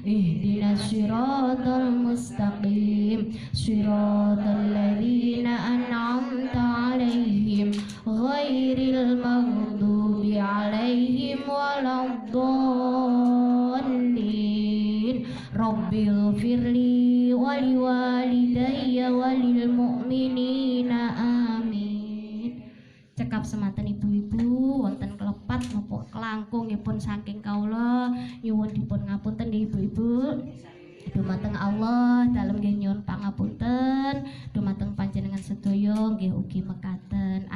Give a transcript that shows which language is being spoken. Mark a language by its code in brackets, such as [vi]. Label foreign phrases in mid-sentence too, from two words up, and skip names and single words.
[ar] اهدنا الصراط المستقيم صراط الذين أنعمت عليهم غير المغضوب عليهم ولا الضالين. رب اغفر لي ولوالدي وللمؤمنين آمين. [jv] Cekap semanten ibu-ibu wonten klepat napa kelangkungipun saking kawula nyuwun dipun ngapunten nggih ibu-ibu. Dumateng Allah dalem nggih nyuwun pangapunten, dumateng panjenengan sedaya nggih ugi mekaten.